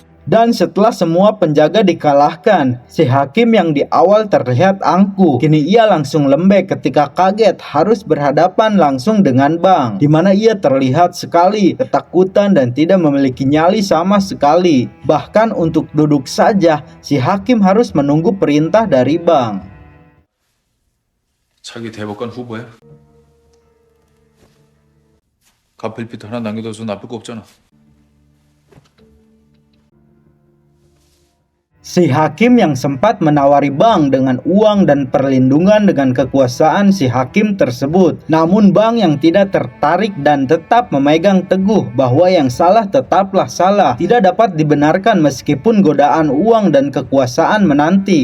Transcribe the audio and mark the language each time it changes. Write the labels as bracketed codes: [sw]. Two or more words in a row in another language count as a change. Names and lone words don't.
[id] Dan setelah semua penjaga dikalahkan, si hakim yang di awal terlihat angkuh, kini ia langsung lembek ketika kaget harus berhadapan langsung dengan Bang, di mana ia terlihat sekali ketakutan dan tidak memiliki nyali sama sekali. Bahkan untuk duduk saja, si hakim harus menunggu perintah dari Bang. [ko] 차기 대법관 후보야. 가필피트 하나 남겨둬서 나쁠 거 없잖아. [id] Si hakim yang sempat menawari Bang dengan uang dan perlindungan dengan kekuasaan si hakim tersebut. Namun Bang yang tidak tertarik dan tetap memegang teguh bahwa yang salah tetaplah salah, tidak dapat dibenarkan meskipun godaan uang dan kekuasaan menanti.